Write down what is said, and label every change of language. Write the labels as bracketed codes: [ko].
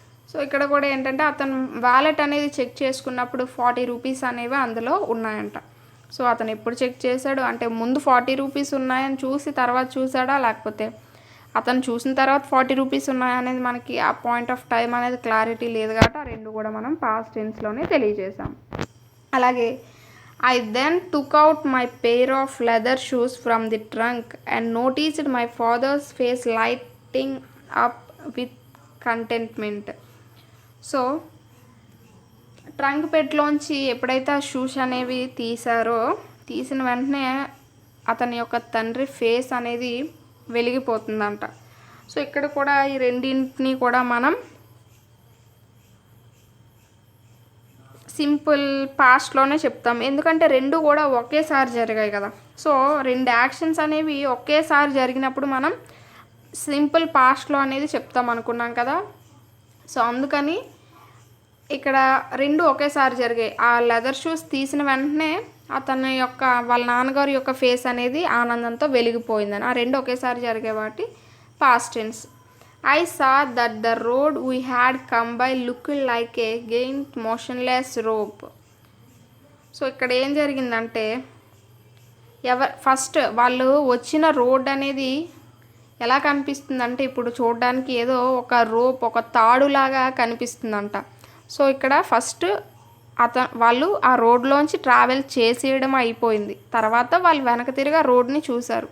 [te] So ఇక్కడ కూడా ఏంటంటే అతను వ్యాలెట్ అనేది చెక్ చేసుకున్నప్పుడు 40 రూపీస్ అనేవి అందులో ఉన్నాయంట. సో అతను ఎప్పుడు చెక్ చేశాడు అంటే ముందు 40 రూపీస్ ఉన్నాయని చూసి తర్వాత చూసాడా, లేకపోతే అతను చూసిన తర్వాత 40 రూపీస్ ఉన్నాయనేది మనకి ఆ పాయింట్ ఆఫ్ టైం అనేది క్లారిటీ లేదు కాబట్టి ఆ రెండు కూడా మనం పాస్ట్ టెన్స్లోనే తెలియజేసాం. [en] అలాగే I then took out my pair of leather shoes from the trunk and noticed my father's face lighting up with contentment. [te] So trunk పెట్లోంచి ఎప్పుడైతే ఆ షూస్ అనేవి తీసిన వెంటనే అతని యొక్క తండ్రి ఫేస్ అనేది వెలిగిపోతుందంట. సో ఇక్కడ కూడా ఈ రెండింటిని కూడా మనం సింపుల్ పాస్ట్లోనే చెప్తాం, ఎందుకంటే రెండు కూడా ఒకేసారి జరిగాయి కదా. సో రెండు యాక్షన్స్ అనేవి ఒకేసారి జరిగినప్పుడు మనం సింపుల్ పాస్ట్లో అనేది చెప్తాం అనుకున్నాం కదా. సో అందుకని ఇక్కడ రెండు ఒకేసారి జరిగాయి. ఆ లెదర్ షూస్ తీసిన వెంటనే అతని యొక్క వాళ్ళ నాన్నగారి యొక్క ఫేస్ అనేది ఆనందంతో వెలిగిపోయిందని, ఆ రెండు ఒకేసారి జరిగే వాటి past tense. [en] I saw that the road we had come by looked like a giant motionless rope. [te] So ఇక్కడ ఏం జరిగిందంటే ఫస్ట్ వాళ్ళు వచ్చిన రోడ్ అనేది ఎలా కనిపిస్తుందంటే ఇప్పుడు చూడడానికి ఏదో ఒక రోప్, ఒక తాడులాగా కనిపిస్తుందంట. సో ఇక్కడ ఫస్ట్ వాళ్ళు ఆ రోడ్లోంచి ట్రావెల్ చేసేయడం అయిపోయింది, తర్వాత వాళ్ళు వెనక తిరిగి ఆ రోడ్ని చూశారు.